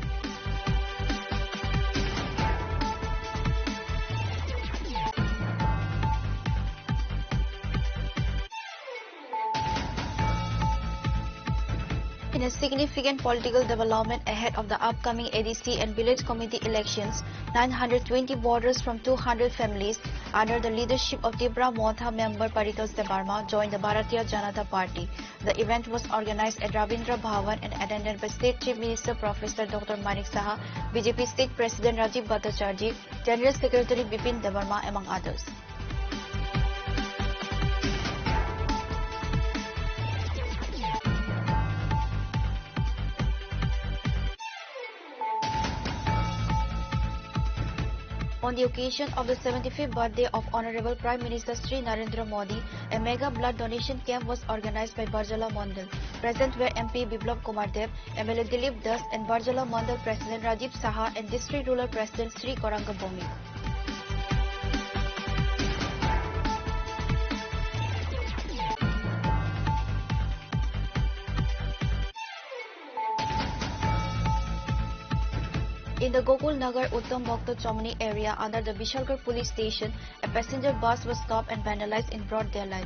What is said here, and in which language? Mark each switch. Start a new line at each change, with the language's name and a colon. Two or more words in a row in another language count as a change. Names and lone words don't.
English: In a significant political development ahead of the upcoming ADC and village committee elections, 920 voters from 200 families under the leadership of Tibra Motha member Paritos Debarma joined the Bharatiya Janata Party. The event was organized at Rabindra Bhavan and attended by State Chief Minister Professor Dr. Manik Saha, BJP State President Rajiv Bhattacharjee, General Secretary Bipin Debarma, among others. On the occasion of the 75th birthday of Honorable Prime Minister Sri Narendra Modi, a mega blood donation camp was organized by Barjala Mandal. Present were MP Biplab Kumar Dev, MLA Dilip Das and Barjala Mandal President Rajiv Saha and District Rural President Sri Koranga Bomi. In the Gokul Nagar Uttam Bhakta Chomani area under the Bishalgarh police station, a passenger bus was stopped and vandalized in broad daylight.